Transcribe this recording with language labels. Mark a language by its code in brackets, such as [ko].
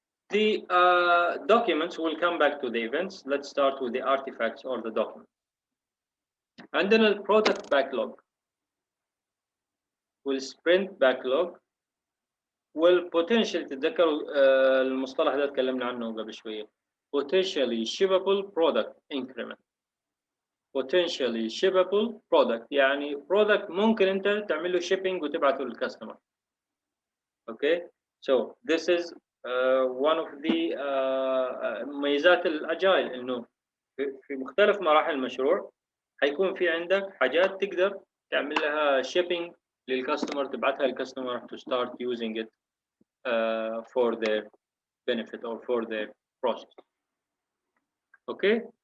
[en] The documents, will come back to the events. Let's start with the artifacts or the documents. And then a product backlog, will sprint backlog, will potentially [ar] تتذكروا المصطلح ده اتكلمنا عنه قبل شوية. [en] Potentially shippable product increment. Potentially shippable product، [ar] يعني product ممكن انت تعمل له shipping وتبعته للكاستمر. [en] Okay. So this is one of the [ar] مميزات الاجايل، انه في مختلف مراحل المشروع حيكون في عندك حاجات تقدر تعمل لها shipping للكاستمر، تبعتها للكاستمر [en] to start using it for their benefit or for their process. Okay.